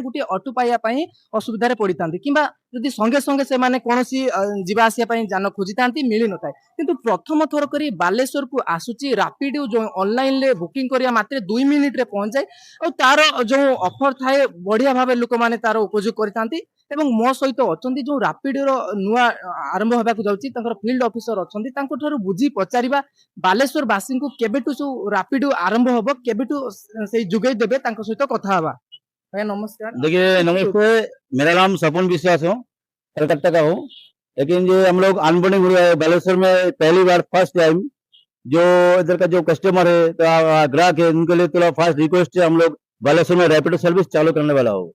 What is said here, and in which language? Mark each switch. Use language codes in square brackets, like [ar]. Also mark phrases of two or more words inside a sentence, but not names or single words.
[or] ଗୋଟିଏ ଅଟୋ ପାଇବା ପାଇଁ ଅସୁବିଧାରେ ପଡିଥାନ୍ତି କିମ୍ବା ଯଦି ସଙ୍ଗେ ସଙ୍ଗେ ସେମାନେ କୌଣସି ଯିବା ଆସିବା ପାଇଁ ଯାନ ଖୋଜିଥାନ୍ତି ମିଳିନଥାଏ କିନ୍ତୁ ପ୍ରଥମ ଥର କରି ବାଲେଶ୍ୱରକୁ ଆସୁଛି ରାପିଡ ଯୋଉ ଅନଲାଇନରେ ବୁକିଂ କରିବା ମାତ୍ରେ 2 ମିନିଟରେ ପହଞ୍ଚାଏ ଆଉ ତାର ଯୋଉ ଅଫର ଥାଏ ବଢିଆ ଭାବେ ଲୋକମାନେ ତାର ଉପଯୋଗ କରିଥାନ୍ତି ଏବଂ ମୋ ସହିତ ଅଛନ୍ତି ଯୋଉ ରାପିଡର ନୂଆ ଆରମ୍ଭ ହେବାକୁ ଯାଉଛି ତାଙ୍କର ଫିଲ୍ଡ ଅଫିସର ଅଛନ୍ତି ତାଙ୍କ ଠାରୁ ବୁଝି ପଚାରିବା ବାଲେଶ୍ୱର ବାସୀଙ୍କୁ କେବେଠୁ ସବୁ ରାପିଡ ଆରମ୍ଭ ହବ କେବେଠୁ ସେଇ ଯୋଗାଇ ଦେବେ ତାଙ୍କ ସହିତ କଥା ହବା। [hi] भैया नमस्कार। देखिए नमस्ते, मेरा नाम सपन विश्वास हूँ, कलकत्ता का हूँ। लेकिन जो हम लोग अनबोर्डिंग हुआ है बालेश्वर में पहली बार [en] first time, [hi] जो इधर का जो कस्टमर है तो ग्राहक है उनके लिए थोड़ा फास्ट रिक्वेस्ट है, हम लोग बालेश्वर में रैपिडो सर्विस चालू करने वाला हो।